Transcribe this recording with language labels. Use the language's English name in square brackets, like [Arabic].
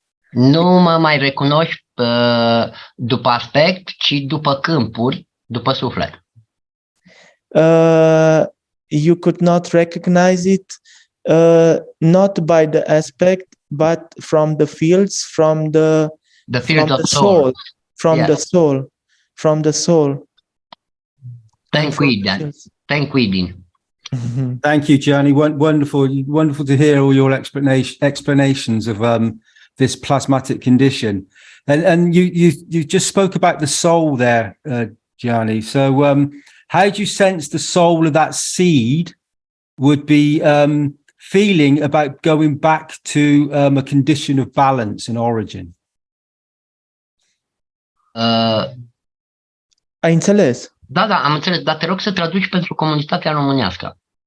[Romanian] Nu mă mai recunoști după aspect, ci după câmpuri, după suflet. [English] You could not recognize it not by the aspect, but from the fields, from the soul, from the soul. Thank you. Thank you, Gianni. Wonderful to hear all your explanations of this plasmatic condition. And you just spoke about the soul there, Gianni. So how do you sense the soul of that seed would be feeling about going back to a condition of balance and origin? [Romanian] Ai înțeles? Da, am înțeles, dar te rog să traduci pentru comunitatea românească.